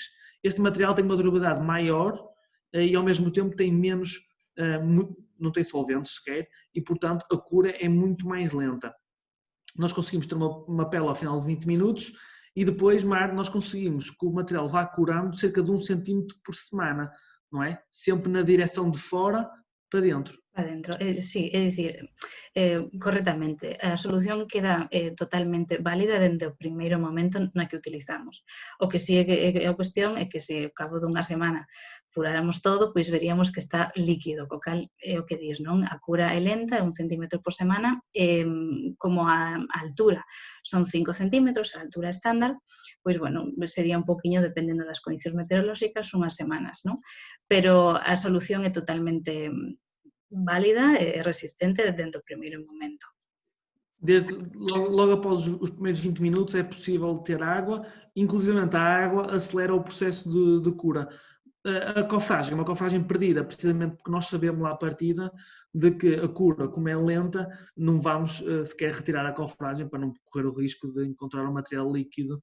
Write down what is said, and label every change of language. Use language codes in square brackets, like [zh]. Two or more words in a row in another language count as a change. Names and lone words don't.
[pt] Este material tem uma durabilidade maior e ao mesmo tempo tem menos, não tem solventes sequer, e portanto a cura é muito mais lenta. Nós conseguimos ter uma pele ao final de 20 minutos e depois, nós conseguimos que o material vá curando cerca de 1 centímetro por semana, não é? Sempre na direção de fora para dentro. [gl] Para dentro, sí, é dicir, correctamente, a solución queda totalmente válida dende o primeiro momento na que utilizamos. O que sí é a cuestión é que se ao cabo dunha semana furáramos todo, pois veríamos que está líquido, co cal é o que dis, non? A cura é lenta, 1 centímetro por semana, como a altura son 5 centímetros, a altura estándar, pois, bueno, sería un poquinho, dependendo das condicións meteorolóxicas, unhas semanas, non? Pero a solución é totalmente válida e resistente dentro do primeiro momento. [pt] Logo após os primeiros 20 minutos é possível ter água, inclusive a água acelera o processo de cura. A cofragem é uma cofragem perdida, precisamente porque nós sabemos lá à partida de que a cura, como é lenta, não vamos sequer retirar a cofragem para não correr o risco de encontrar um material líquido.